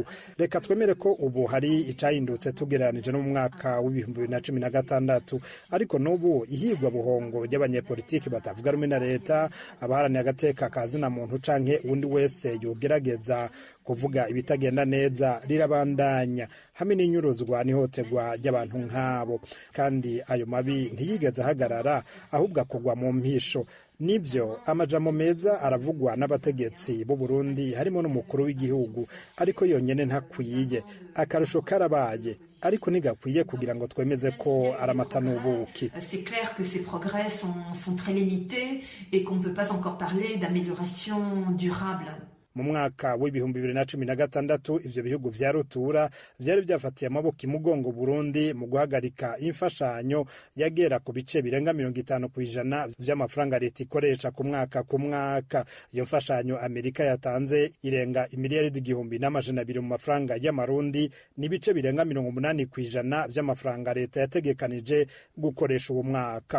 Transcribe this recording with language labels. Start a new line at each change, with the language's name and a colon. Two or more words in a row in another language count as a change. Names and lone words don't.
Rundi: Reka twemere ko ubu hari icahindutse tugereranije no mu mwaka w'2016, ariko n'ubu ihigwa buhongo abanyepolitiki batavuga rumwe na leta, abaharaniye agateka kazina muntu canke undi wese yogerageza kuvuga ibitagenda neza rirabandanya hamwe n'inyuruzwa n'ihohoterwa ry'abantu nk'abo, kandi ayo mabi ntiyigeze ahagarara ahubwo akugwa mu mpisho. Nibyo amajambo meza aravugwa n'abategetsi b'u Burundi harimo n'umukuru w'igihugu, ariko yonyene ntakwiye. Akarusho karabaye, ariko ntigakwiye kugira ngo twemeze ko ari amata n'ubuki.
French: C'est clair que ces progrès sont très limités et qu'on ne peut pas encore parler d'amélioration durable.
Rundi: Mu mwaka w'ibihumbi 2016 ivyo bihugu vya rutura vyari vyafatiye amaboko imugongo Burundi mu guhagarika imfashanyo yagera ku bice birenga 50% vy'amafaranga leta ikoresha ku mwaka. Iyo mfashanyo Amerika yatanze irenga imiliyaridi 1,200 mu mafaranga y'amarundi, n'ibice birenga 80% vy'amafaranga leta yategekanije gukoresha uwo mwaka.